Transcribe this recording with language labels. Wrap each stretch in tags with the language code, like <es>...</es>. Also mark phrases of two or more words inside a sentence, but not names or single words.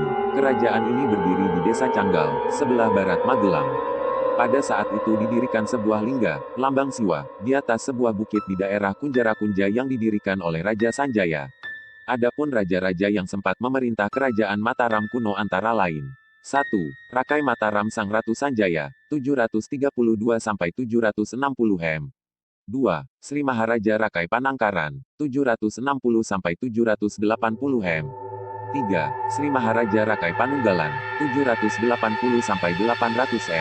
<id>Kerajaan ini berdiri di Desa Canggal, sebelah barat Magelang. Pada saat itu didirikan sebuah lingga, lambang Siwa, di atas sebuah bukit di daerah Kunjara Kunja yang didirikan oleh Raja Sanjaya. Adapun raja-raja yang sempat memerintah kerajaan Mataram kuno antara lain. 1. Rakai Mataram Sang Ratu Sanjaya, 732 sampai 760 Hem. 2. Sri Maharaja Rakai Panangkaran, 760 sampai 780 Hem. 3. Sri Maharaja Rakai Panunggalan, 780 sampai 800 M.</id>